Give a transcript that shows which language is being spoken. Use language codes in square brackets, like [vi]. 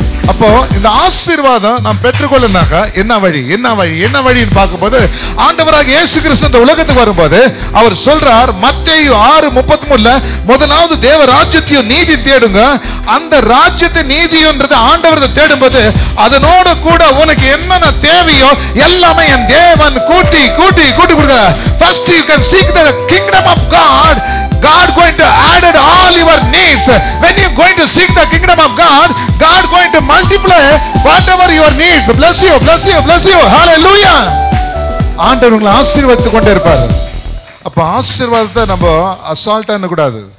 [ta] அப்போ இந்த ஆசீர்வாதம் நாம் பெற்றுக்கொள்ளனாக்க என்ன வழி, என்ன வழி, என்ன வழின்னு பார்க்கும்போது, ஆண்டவராக இயேசு கிறிஸ்து இந்த உலகத்துக்கு வரும்போது அவர் சொல்றார், மத்தேயு 6:33, முதலாவது தேவ ராஜ்யத்தையும் நீதி தேடுங்க. அந்த ராஜ்யத்தை நீதின்றது ஆண்டவரை தேடும்போது அதனோட கூட உனக்கு என்னென்ன தேவையோ எல்லாமே என் தேவன் கூட்டி கூட்டி கூட்டி கொடுக்கிறார். [en] First you can seek the kingdom of God. God going to add all your needs. When you going to seek the kingdom of God, God going to multiply whatever your needs. Bless you, bless you, bless you. Hallelujah. [ta] ஆண்டவர் உங்களை ஆசீர்வதித்துக் கொண்டே இருப்பார். அப்ப ஆசீர்வாதத்தை நம்ம அசால்ட்டா என்ன கூடாது.